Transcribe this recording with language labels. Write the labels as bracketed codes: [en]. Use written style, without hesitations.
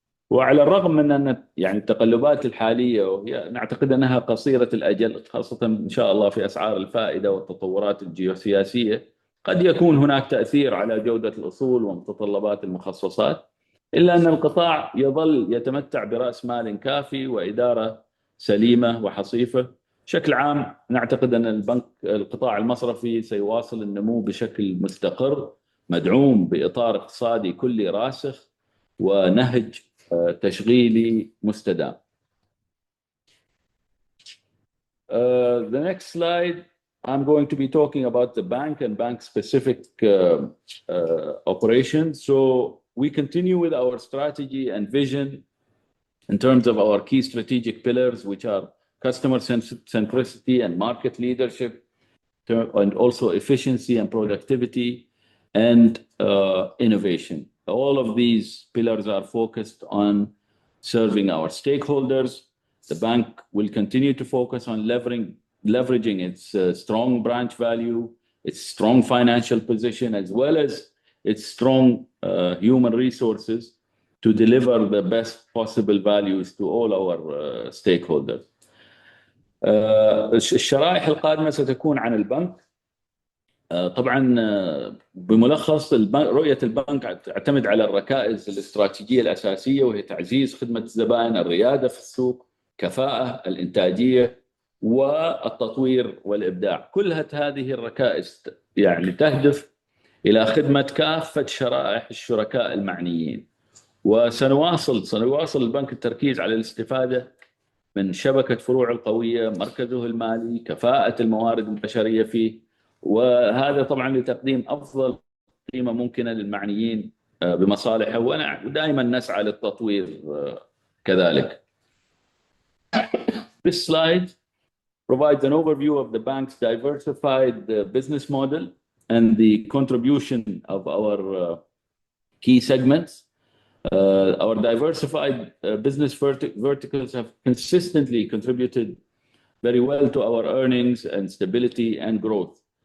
[ar] وعلى الرغم من أن يعني التقلبات الحالية وهي نعتقد أنها قصيرة الأجل، خاصة إن شاء الله في أسعار الفائدة والتطورات الجيوسياسية، قد يكون هناك تأثير على جودة الأصول ومتطلبات المخصصات، إلا أن القطاع يظل يتمتع برأس مال كافي وإدارة سليمة وحصيفة. بشكل عام نعتقد أن القطاع المصرفي سيواصل النمو بشكل مستقر، مدعوم بإطار اقتصادي كلي راسخ ونهج تشغيلي مستدام. [en] The next slide, I'm going to be talking about the bank and bank-specific operations. So we continue with our strategy and vision in terms of our key strategic pillars, which are customer centricity and market leadership, and also efficiency and productivity and innovation. All of these pillars are focused on serving our stakeholders. The bank will continue to focus on leveraging its strong branch value, its strong financial position, as well as its strong human resources to deliver the best possible values to all our stakeholders. [ar] الشرائح القادمة ستكون عن البنك. طبعا بملخص رؤية البنك تعتمد على الركائز الاستراتيجية الأساسية، وهي تعزيز خدمة الزبائن، الريادة في السوق، كفاءة، الإنتاجية، والتطوير والإبداع. كلها هذه الركائز يعني تهدف إلى خدمة كافة شرائح الشركاء المعنيين. سنواصل البنك التركيز على الاستفادة من شبكة فروع القوية، مركزه المالي، كفاءة الموارد البشرية فيه، وهذا طبعا لتقديم أفضل قيمة ممكنة للمعنيين بمصالحه، ودائما نسعى للتطوير كذلك. [en] This slide provides an overview of the bank's diversified business model and the contribution of our key segments. Our diversified business verticals have consistently contributed very well to our earnings and stability and growth.